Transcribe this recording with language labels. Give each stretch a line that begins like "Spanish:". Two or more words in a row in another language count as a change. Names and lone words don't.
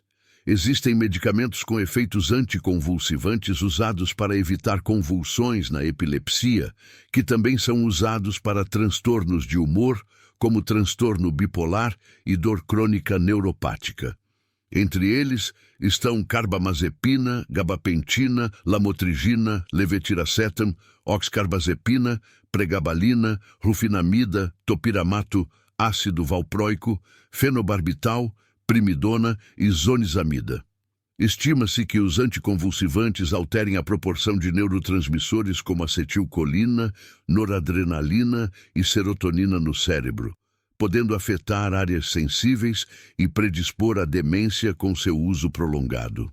Portuguese: Existem medicamentos com efeitos anticonvulsivantes usados para evitar convulsões na epilepsia, que também são usados para transtornos de humor, como transtorno bipolar e dor crônica neuropática. Entre eles estão carbamazepina, gabapentina, lamotrigina, levetiracetam, oxcarbazepina, pregabalina, rufinamida, topiramato, ácido valproico, fenobarbital, primidona e zonisamida. Estima-se que os anticonvulsivantes alterem a proporção de neurotransmissores como acetilcolina, noradrenalina e serotonina no cérebro, podendo afetar áreas sensíveis e predispor à demência com seu uso prolongado.